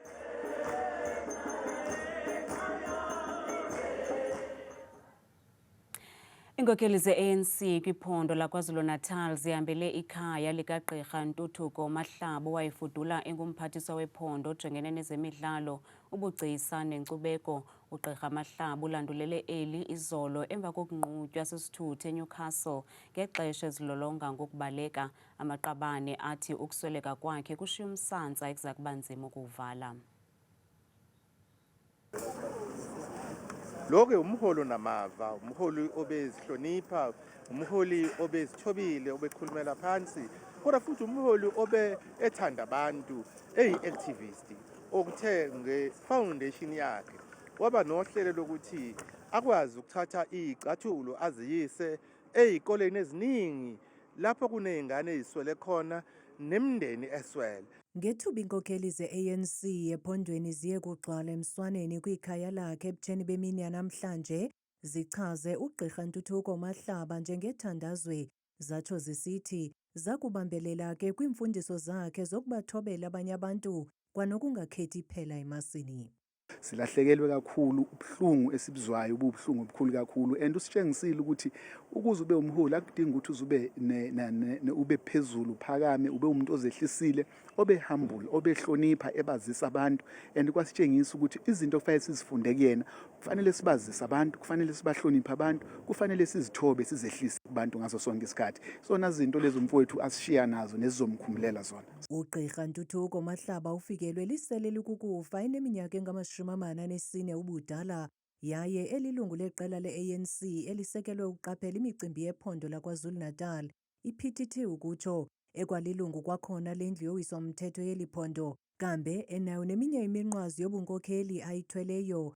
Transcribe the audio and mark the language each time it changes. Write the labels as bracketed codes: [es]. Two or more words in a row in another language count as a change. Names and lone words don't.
[xh] Inkokeli ze-ANC kwiphondo laKwaZulu-Natal zihambele ikhaya likagqirha Ntuthuko Mahlabo wayefudula engumphathiswa wephondo ojongene nezemidlalo, ubugcisa nenkcubeko. Ugqirha Mahlabo ulandulele eli izolo emva kokunqutywa sisithuthi eNewcastle ngexesha ezilolonga ngokubaleka. Amaqabane athi ukusweleka kwakhe kushiya umsantsa ekuza kuba nzima ukuwuvala. [zu] Lokho umholo namava, umholi obezihlonipha, umholi obezithobile, obekhulumela phansi, kodwa futhi umholi obe ethanda abantu, activist, okuthe ngefoundation yakhe waba nohlelo lokuthi akwazi ukuthatha izicathulo aziyise ezikoleni eziningi lapho kunezingane eziswele khona nemndeni eswele. [xh] Ngethuba inkokeli ze-ANC ephondweni ziye kugcwala emswaneni kwikhaya lakhe ebutsheni bemini yanamhlanje zichaze ugqirha Ntuthuko Mahlaba njengethandazwe, zatsho zisithi zakubambelela ke kwimfundiso zakhe zokubathobela abanye abantu kwanokungakhethi phela emasini. [zu] Silahlekelwe kakhulu, ubuhlungu esibuzwayo ubuhlungu obukhulu kakhulu, and usitshengisile ukuthi ukuze ube umholi akudingi ukuthi uze ube phezulu phakame, ube umuntu ozehlisile, obe humble, obehlonipha, ebazisa abantu, and kwasitshengisa ukuthi izinto kufanele sizifunde kuyena, kufanele sibazise abantu, kufanele sibahloniphe abantu, kufanele sizithobe, sizehlise kubantu ngaso sonke isikhathi. Sona izinto lezo mfowethu asishiya nazo nezizomkhumulela zona. [xh] Ugqirha Ntuthuko Mahlaba ufikelwe lisele likukufa eneminyaka engama-44 ubudala yaye elilungu leqela le-ANC elisekelwe ukuqaphela imicimbi yephondo laKwaZulu-Natal, i-PTT ukutsho, ekwalilungu kwakhona lendlu yowiso-mthetho yeli phondo, kambe enayo neminye iminqwazi yobunkokheli ayithweleyo.